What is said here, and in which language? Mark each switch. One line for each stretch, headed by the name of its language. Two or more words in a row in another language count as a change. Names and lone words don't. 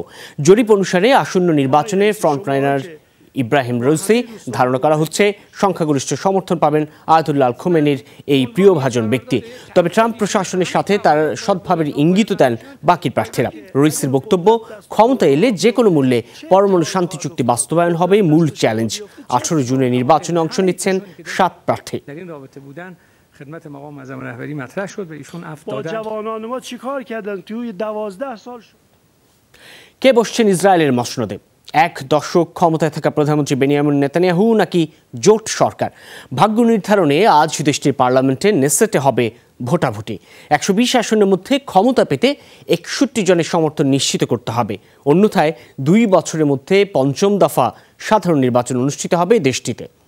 Bangla: জরিপ অনুসারে আসন্ন নির্বাচনে ফ্রন্টলাইনার ইব্রাহিম রৌসি ধারণা করা হচ্ছে সংখ্যাগরিষ্ঠ সমর্থন পাবেন আয়াতুল্লাহ খোমেনির এই প্রিয়ভাজন ব্যক্তি। তবে ট্রাম্প প্রশাসনের সাথে তার সদ্ভাবের ইঙ্গিত দেন বাকি প্রার্থীরা। রৌসির বক্তব্য, ক্ষমতা এলে যে কোনো মূল্যে পরমাণু শান্তি চুক্তি বাস্তবায়ন হবে মূল চ্যালেঞ্জ। 18 জুনে নির্বাচনে অংশ নিচ্ছেন 7 প্রার্থী।
Persian: خدمت مقام معظم رهبری مطرح شد و ایشون عفو با دادن. جوانان ما چیکار کردن توی 12 سال شد
Bangla: কে বসছেন ইসরায়েলের মসনদে? এক দশক ক্ষমতায় থাকা প্রধানমন্ত্রী বেনিয়ামিন নেতানিয়াহু নাকি জোট সরকার? ভাগ্য নির্ধারণে আজ দেশটির পার্লামেন্টে নেসেটে হবে ভোটাভুটি। 120 আসনের মধ্যে ক্ষমতা পেতে 61 জনের সমর্থন নিশ্চিত করতে হবে, অন্যথায় 2 বছরের মধ্যে পঞ্চম দফা সাধারণ নির্বাচন অনুষ্ঠিত হবে দেশটিতে।